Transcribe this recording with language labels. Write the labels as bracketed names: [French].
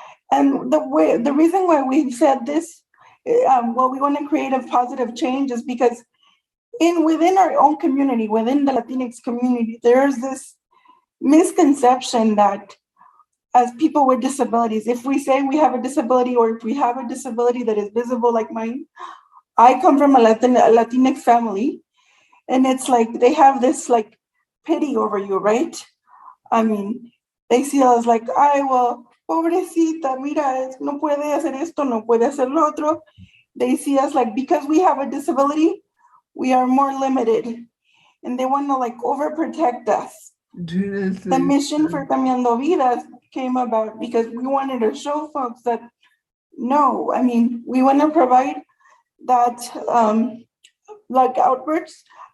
[English] And the reason why we've said this, we want to create a positive change is because within our own community, within the [Spanish] Latinx [English] community, there's this misconception that as people with disabilities, if we say we have a disability or if we have a disability that is visible like mine, I come from a Latinx family, and it's like they have this like pity over you, right? I mean, they see us like, ay, well, [Spanish] pobrecita, mira, no puede hacer esto, no puede hacer lo otro. [English] They see us like, because we have a disability, we are more limited, and they want to like overprotect us. The mission for [Spanish] Cambiando Vidas [English] came about because we wanted to show folks that no, I mean, we want to provide that like outwards